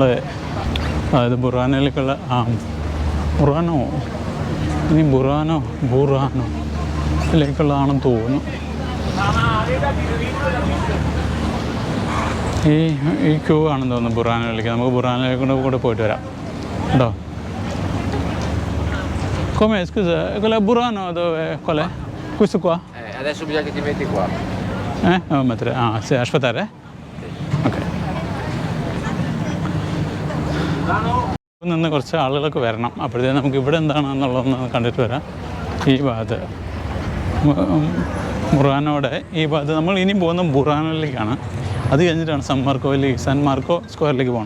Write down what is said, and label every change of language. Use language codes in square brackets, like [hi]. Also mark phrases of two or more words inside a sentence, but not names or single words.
[ml] അതായത് ബുറാനയിലേക്കുള്ള ബുറാനോയിലേക്കുള്ളതാണെന്ന് തോന്നുന്നു. ഈ ക്യൂ ആണെന്ന് തോന്നുന്നു ബുറാനയിലേക്ക്. നമുക്ക് ബുറാനയിലേക്ക് കൂടെ പോയിട്ട് വരാം കേട്ടോ. [it] Come scusa, quella Burano dove qual è? Questo qua? Adesso bisogna che ti metti qua. Devo mettere. Sì, aspettare. Ok. [ml] നിന്ന് കുറച്ച് ആളുകളൊക്കെ വരണം. അപ്പോഴത്തേക്കും നമുക്ക് ഇവിടെ എന്താണെന്നുള്ളതൊന്ന് കണ്ടിട്ട് വരാം. ഈ ഭാഗത്ത് ബുറാനോടെ ഈ ഭാഗത്ത് നമ്മൾ ഇനി പോകുന്ന ബുറാനോയിലേക്കാണ്. അത് കഴിഞ്ഞിട്ടാണ് സാൻ മാർക്കോ സ്ക്വയറിലേക്ക് പോകണം.